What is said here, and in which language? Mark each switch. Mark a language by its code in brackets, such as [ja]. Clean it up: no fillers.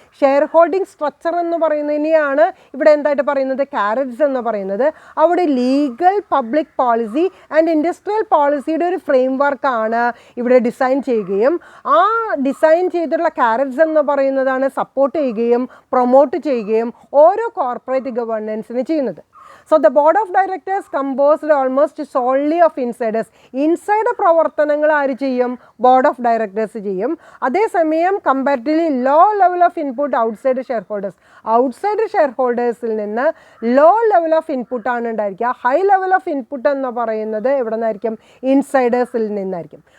[ml] Share holding structure എന്ന് പറയുന്നതിനെയാണ് ഇവിടെ എന്തായിട്ട് പറയുന്നത് കാരറ്റ്സ് എന്ന് പറയുന്നത്. അവിടെ [en] legal public policy and industrial പോളിസിയുടെ [ml] ഒരു ഫ്രെയിം വർക്കാണ് ഇവിടെ ഡിസൈൻ ചെയ്യുകയും ആ ഡിസൈൻ ചെയ്തിട്ടുള്ള കാരറ്റ്സ് എന്ന് പറയുന്നതാണ് സപ്പോർട്ട് ചെയ്യുകയും പ്രൊമോട്ട് ചെയ്യുകയും ഓരോ കോർപ്പറേറ്റ് ഗവേണൻസിന് ചെയ്യുന്നത്. [en] So the board of directors composed almost solely of insiders. [ml] Insider പ്രവർത്തനങ്ങൾ ആര് ചെയ്യും? ബോർഡ് ഓഫ് ഡയറക്ടേഴ്സ് ചെയ്യും. അതേസമയം [en] Comparatively low level of input outside shareholders. [ml] Outside share ഹോൾഡേഴ്സിൽ നിന്ന് ലോ ലെവൽ ഓഫ് ഇൻപുട്ടാണ് ഉണ്ടായിരിക്കുക. [en] high level of input [ml] എന്ന് പറയുന്നത് എവിടെ നിന്നായിരിക്കും? ഇൻസൈഡേഴ്സിൽ നിന്നായിരിക്കും.